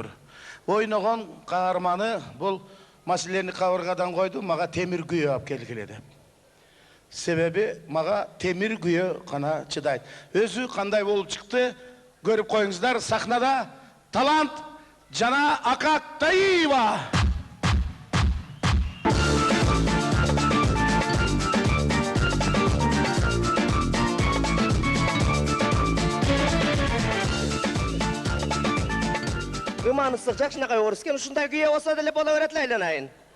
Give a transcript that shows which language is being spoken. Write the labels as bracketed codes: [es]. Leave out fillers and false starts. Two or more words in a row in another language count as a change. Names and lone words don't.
[ky] Ойногон каарманы бул маселени кабыргадан койду, мага темир күйө алып келгиле деп. Себеби мага темир күйө гана чыдайт. Өзү кандай болуп чыкты көрүп коюңуздар. Сахнада талант Жана Акактаева. Гыманысық жақшынақай орыскен, ұшындай күйе оса ділі бола өретлі айланайын.